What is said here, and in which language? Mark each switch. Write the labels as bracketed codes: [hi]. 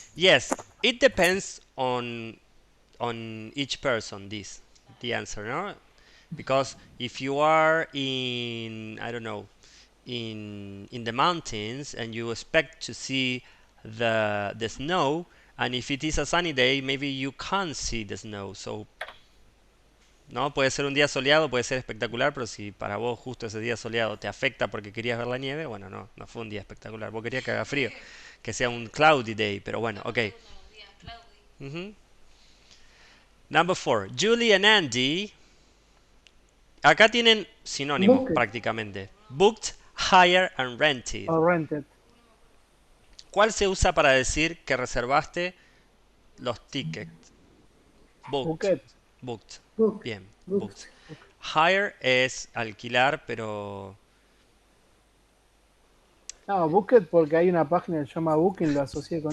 [en] Yes, it depends on each person. The answer, no? Because if you are in, I don't know, in the mountains and you expect to see the snow, and if it is a sunny day, maybe you can't see the snow. [es] So, no, puede ser un día soleado, puede ser espectacular, pero si para vos justo ese día soleado te afecta porque querías ver la nieve, bueno, no fue un día espectacular. Vos querías que haga frío, que sea un [en] cloudy day, [es] pero bueno, ok. [en] Ujú. Number 4. Julie and Andy. [es] Acá tienen sinónimos [en] Bucket. [es] prácticamente. [en] Booked, hired and rented. Or rented. [es] ¿Cuál se usa para decir que reservaste los tickets? [en] Booked. Bucket. Booked. Book. Bien, booked. Booked. [es] Hire es alquilar, pero... No, Bucket porque hay una página que se llama Booking, lo asocié con